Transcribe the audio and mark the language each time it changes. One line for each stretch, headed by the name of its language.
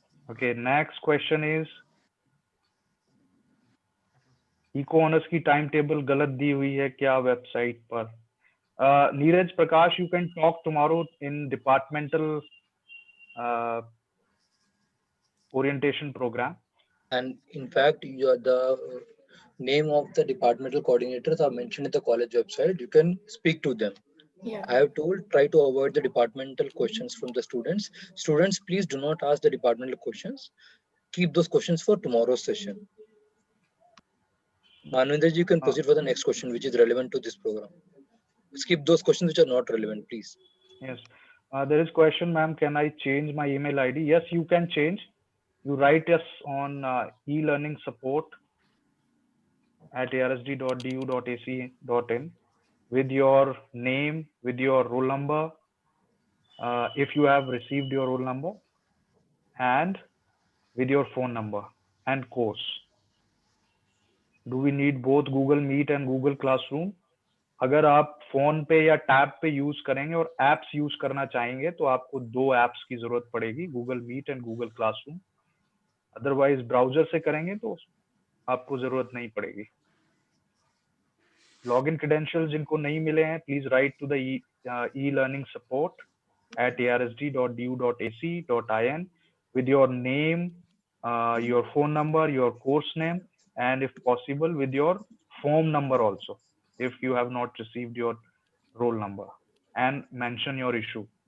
English: Okay, next question is
Hindi: eco honours की time table गलत दी हुई है क्या वेबसाइट पर?
English: Neeraj Prakash, you can talk tomorrow in departmental orientation program. And in fact, the name of the departmental coordinators are mentioned in the college website. You can speak to them. Yeah. I have told, try to avoid the departmental questions from the students. Students, please do not ask the departmental questions. Keep those questions for tomorrow's session. Manvinder, you can proceed for the next question, which is relevant to this program. Skip those questions which are not relevant, please. Yes. There is question, ma'am, can I change my email ID? Yes, you can change. You write us on e-learning support at arsd.du.ac.in with your name, with your roll number, if you have received your roll number, and with your phone number and course. Do we need both Google Meet and Google Classroom?
Hindi: अगर आप phone पे या tab पे use करेंगे और apps use करना चाहेंगे तो आपको दो एप्स की जरूरत पड़ेगी, Google meet and Google classroom. Otherwise browser से करेंगे तो आपको जरूरत नहीं पड़ेगी।
English: login credentials
Hindi: जिनको नहीं मिले हैं,
English: Please write to the e-learning support at arsd.du.ac.in with your name, your phone number, your course name, and if possible with your form number also, if you have not received your roll number, and mention your issue.